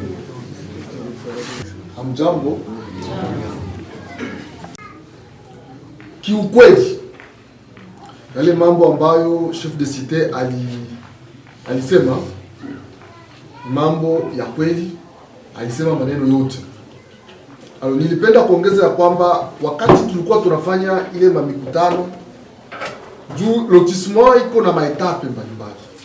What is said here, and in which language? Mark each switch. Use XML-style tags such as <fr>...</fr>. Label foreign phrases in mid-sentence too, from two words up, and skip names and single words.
<sw>Hamjambo. Kiukweli yale mambo ambayo</sw> <fr>chef de cité</fr> <sw>alisema mambo ya kweli, alisema maneno yote. Nilipenda kuongeza ya kwamba wakati tulikuwa tunafanya ile mamikutano juu lotissement iko na maetape mbalimbali.</sw>